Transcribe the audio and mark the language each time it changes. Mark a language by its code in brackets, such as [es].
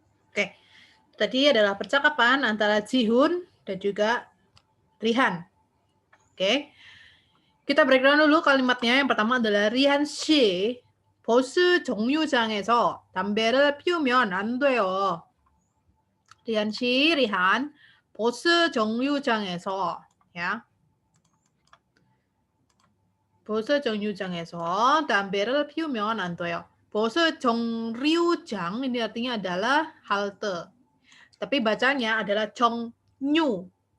[id] Oke, tadi adalah percakapan antara Jihun dan juga Rihan. Oke, kita breakdown dulu kalimatnya. Yang pertama adalah [ko] 리한 씨, 버스 정류장에서 담배를 피우면 안 돼요. 리한 씨, 리한, 버스 정류장에서 ya. 버스 정류장에서 담배를 피우면 안 돼요. [id] 버스 정류장 ini artinya adalah halte. Tapi bacanya adalah 정류장.